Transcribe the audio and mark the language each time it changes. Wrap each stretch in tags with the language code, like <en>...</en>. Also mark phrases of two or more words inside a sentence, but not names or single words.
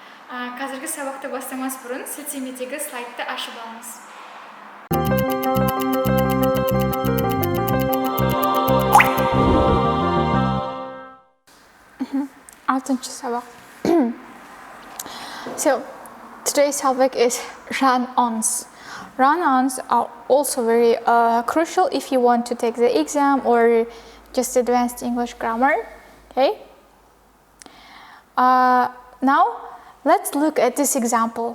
<kk>Қазіргі сабақты бастамас бұрын сілтемедегі слайдты ашып алыңыз. Алтыншы сабақ.</kk> <en>So, today's topic is run-ons. Run-ons are also very crucial if you want to take the exam or just advanced English grammar. Okay. Now, let's look at this example.</en>